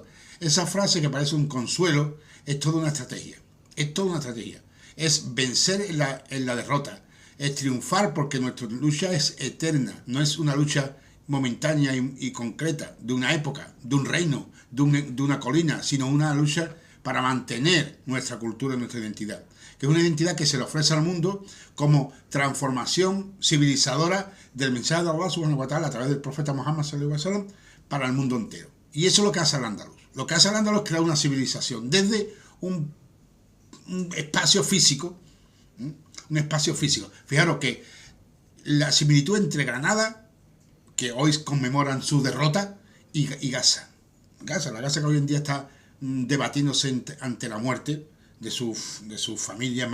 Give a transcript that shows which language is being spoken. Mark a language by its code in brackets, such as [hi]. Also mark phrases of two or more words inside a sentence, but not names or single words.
[es] Esa frase, que parece un consuelo, es toda una estrategia, es vencer en la derrota, es triunfar, porque nuestra lucha es eterna, no es una lucha momentánea y concreta, de una época, de un reino, de una colina, sino una lucha para mantener nuestra cultura y nuestra identidad, que es una identidad que se le ofrece al mundo como transformación civilizadora del mensaje de [ar] الله سبحانه وتعالى [es] a través del profeta Muhammad [ar] صلى الله عليه وسلم [es] para el mundo entero. Y eso es lo que hace el andaluz. Lo que hace el andaluz es crear una civilización desde un espacio físico, Fijaros que la similitud entre Granada, que hoy conmemoran su derrota, y Gaza, la Gaza que hoy en día está debatiéndose ante la muerte de sus familias